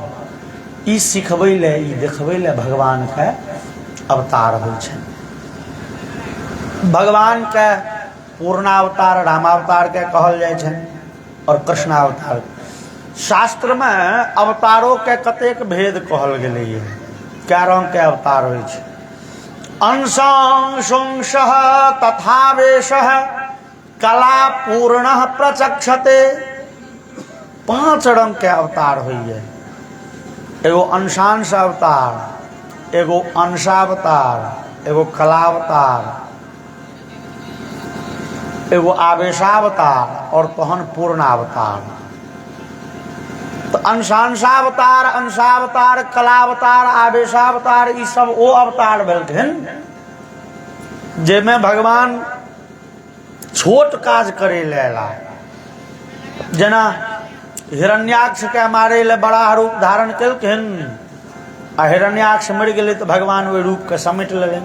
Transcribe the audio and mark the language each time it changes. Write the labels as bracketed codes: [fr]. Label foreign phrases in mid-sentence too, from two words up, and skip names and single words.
[mai] ई सिखबै ले, ई देखबै ले भगवान के अवतार होइ छै। भगवान के पूर्णावतार रामावतार के कहल जाय छै और कृष्णावतार। शास्त्र में अवतारों के कतेक भेद कहल गेलै है, क्या रंग के अवतार होइ छै। [sa] अंशांशुंशः तथा वेशः कला पूर्णः प्रचक्षते। [mai] 5 रंग के अवतार होइए, एगो अंशांश अवतार, एगो अंशावतार, एगो कलावतार, एगो आवेशावतार और तहन पूर्णावतार। तो अंशांशावतार, अंशावतार, कलावतार, आवेशावतार, ई सब ओ अवतार भेलखिन जेमे भगवान छोट काज करे लेला। जेना हिरण्याक्ष के मारे ले बड़ा रूप धारण केलखिन, आ हिरण्याक्ष मर गेलै तो भगवान ओहि रूप के समेट लेलनि।